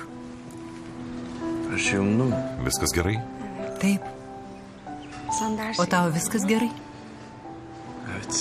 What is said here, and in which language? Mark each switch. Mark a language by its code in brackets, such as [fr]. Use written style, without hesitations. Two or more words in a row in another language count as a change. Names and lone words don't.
[tr] Her şey yolunda mı? [lt] Viskas gerai? Taip. [tr] Sen de her O şey... [lt] tau viskas gerai? [tr] Evet.